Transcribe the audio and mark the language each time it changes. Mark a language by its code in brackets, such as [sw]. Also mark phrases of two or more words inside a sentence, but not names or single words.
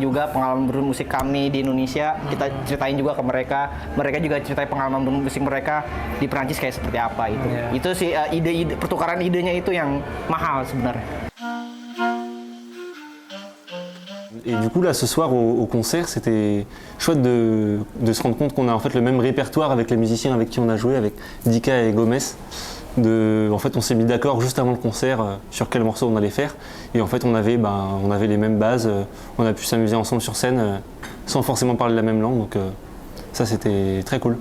[id] juga, pengalaman bermusik kami di Indonesia, kita ceritain juga ke mereka, mereka juga ceritain pengalaman bermusik mereka di Perancis kayak seperti apa itu. Itu sih ide-ide, pertukaran idenya itu yang mahal sebenarnya. [fr] Et du coup là ce soir au concert c'était chouette de se rendre compte qu'on a en fait le même répertoire avec les musiciens avec qui on a joué, avec Dika et Gomez. En fait on s'est mis d'accord juste avant le concert sur quel morceau on allait faire et en fait on avait les mêmes bases, on a pu s'amuser ensemble sur scène sans forcément parler la même langue, donc ça c'était très cool.